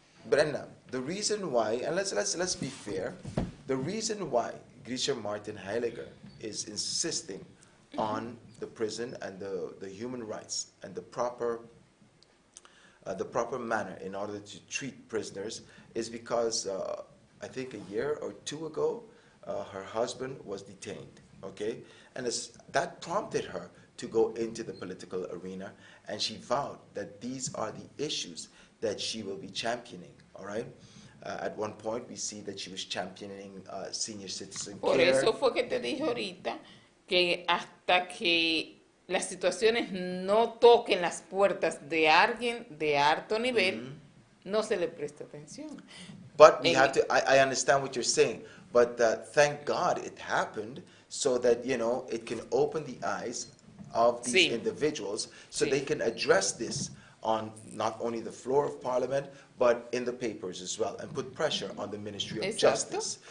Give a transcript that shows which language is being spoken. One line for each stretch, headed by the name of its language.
English: Brenda, the reason why, and let's be fair, the reason why Grisha Martin Heiliger is insisting on the prison and the human rights and the proper manner in order to treat prisoners is because I think a year or two ago her husband was detained. Okay, and that prompted her to go into the political arena, and she vowed that these are the issues that she will be championing, all right? At one point, we see that she was championing senior citizen
Spanish: Por
English: care.
Spanish: eso fue que te dije ahorita que hasta que las situaciones no toquen las puertas de alguien de alto nivel, no se le presta atención.
English: But we have to, I understand what you're saying, but thank God it happened so that, you know, it can open the eyes of these individuals so they can address this on not only the floor of Parliament, but in the papers as well, and put pressure on the Ministry of Justice.